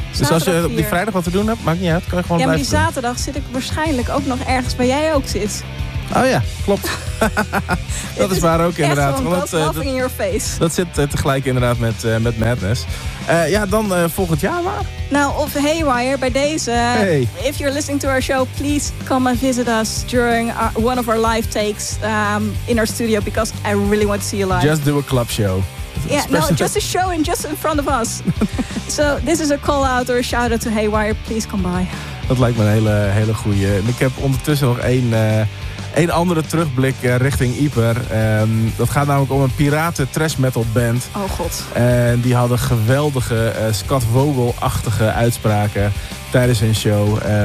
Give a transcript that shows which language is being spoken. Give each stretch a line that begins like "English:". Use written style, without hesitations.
Dutch: Dus als je op die vrijdag wat te doen hebt, maakt niet uit. Kan je gewoon blijven Ja, maar die zaterdag zit ik waarschijnlijk ook nog ergens waar jij ook zit. Oh ja, klopt. Dat is waar ook inderdaad. Want dat
English: laughing in your face.
Dutch: Dat zit tegelijk inderdaad met Madness. Dan volgend jaar waar? Nou, of Haywire bij deze. Hey.
English: If you're listening to our show, please come and visit us during one of our live takes in our studio. Because I really want to see you live. Just do a club show. Yeah, no, just a show and just in front of us. So this is a call out or a shout out to Haywire. Please come by.
Dutch: Dat lijkt me een hele goeie. En ik heb ondertussen nog één andere terugblik richting Ieper. Dat gaat namelijk om een piraten thrash metal band. Oh god. En die hadden geweldige Scott Vogel-achtige uitspraken tijdens hun show.